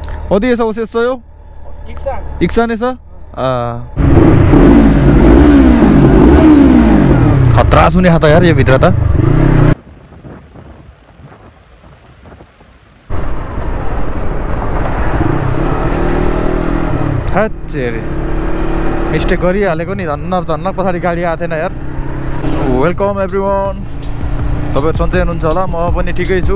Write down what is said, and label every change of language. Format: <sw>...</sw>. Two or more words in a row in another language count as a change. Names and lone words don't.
<ko>어디에서 오셨어요? 익산에서?</ko> <ne>खतरा सुने था यार ये भित्र त मिस्टेक गरिहालेको नि धन्न पछाडि गाडी आएको थिएन यार।</ne> <en>welcome everyone,</en> <ne>तपाईहरु सन्चै हुनुहुन्छ होला, म पनि ठिकै छु।</ne>